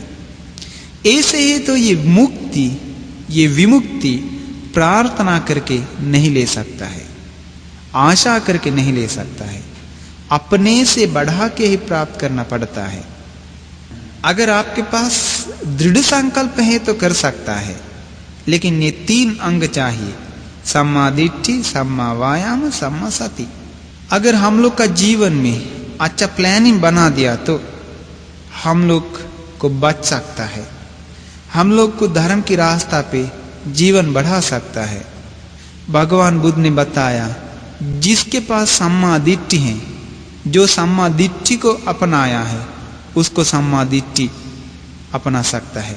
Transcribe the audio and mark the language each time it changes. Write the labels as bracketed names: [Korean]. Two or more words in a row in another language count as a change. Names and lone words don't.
[Hindi] ऐसे ही तो ये मुक्ति, ये विमुक्ति प्रार्थना करके नहीं ले सकता है, आशा करके नहीं ले सकता है, अपने से बढ़ा के ही प्राप्त करना पड़ता है। अगर आपके पास दृढ़ संकल्प है तो कर सकता है, लेकिन ये 3 अंग चाहिए, [Pali] सम्मा दिट्ठी, सम्मा वायाम, सम्मा सति। [Hindi] अगर हम लोग का जीवन में अच्छा प्लानिंग बना दिया तो हम लोग को बच सकता है, हम लोग को धर्म की रास्ता पे जीवन बढ़ा सकता है। भगवान बुद्ध ने बताया, जिसके पास [Pali] सम्मा दिट्ठी [Hindi] है, जो [Pali] सम्मा दिट्ठी [Hindi] को अपनाया है, उसको [Pali] सम्मा दिट्ठी [Hindi] अपना सकता है।